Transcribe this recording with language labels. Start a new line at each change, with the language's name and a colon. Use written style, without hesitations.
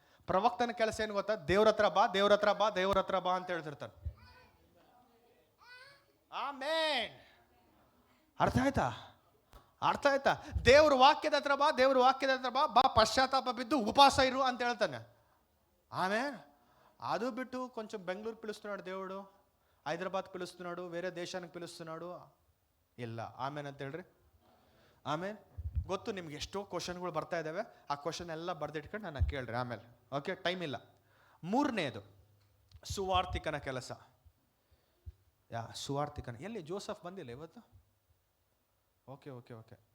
Kannada: ಪ್ರವಕ್ತನ ಕೆಲಸ ಏನು ಗೊತ್ತಾ? ದೇವ್ರ ಹತ್ರ ಬಾ, ದೇವ್ರ ಹತ್ರ ಬಾ, ದೇವ್ರ ಹತ್ರ ಬಾ ಅಂತ ಹೇಳ್ತಿರ್ತಾನೆ. ಆಮೇನ್. ಅರ್ಥ ಆಯ್ತಾ? ಅರ್ಥ ಆಯ್ತಾ? ದೇವ್ರ ವಾಕ್ಯದ ಹತ್ರ ಬಾ, ದೇವ್ರ ವಾಕ್ಯದ ಹತ್ರ ಬಾ, ಬಾ ಪಶ್ಚಾತ್ತಾಪ ಬಿದ್ದು ಉಪವಾಸ ಇರು ಅಂತ ಹೇಳ್ತಾನೆ. ಆಮೇನ್. ಅದು ಬಿಟ್ಟು
Telugu: ಕೊಂచెం బెంగళూరు పిలుస్తున్నాడు దేవుడు, హైదరాబాద్ పిలుస్తున్నాడు, వేరే దేశానికి పిలుస్తున్నాడు.
Kannada: ಇಲ್ಲ. ಆಮೇನ್ ಅಂತ ಹೇಳ್ರಿ. ಆಮೇಲೆ ಗೊತ್ತು ನಿಮ್ಗೆ ಎಷ್ಟೋ ಕ್ವಶನ್ಗಳು ಬರ್ತಾ ಇದ್ದಾವೆ. ಆ ಕ್ವಶನ್ ಎಲ್ಲ ಬರ್ದಿಟ್ಕೊಂಡು ನನ್ನ ಕೇಳ್ರಿ ಆಮೇಲೆ. ಓಕೆ, ಟೈಮ್ ಇಲ್ಲ. 3ನೇದು ಸುವಾರ್ತಿಕನ ಕೆಲಸ. ಸುವಾರ್ತಿಕನ ಎಲ್ಲಿ? ಜೋಸಫ್ ಬಂದಿಲ್ಲ ಇವತ್ತು? Okay okay okay.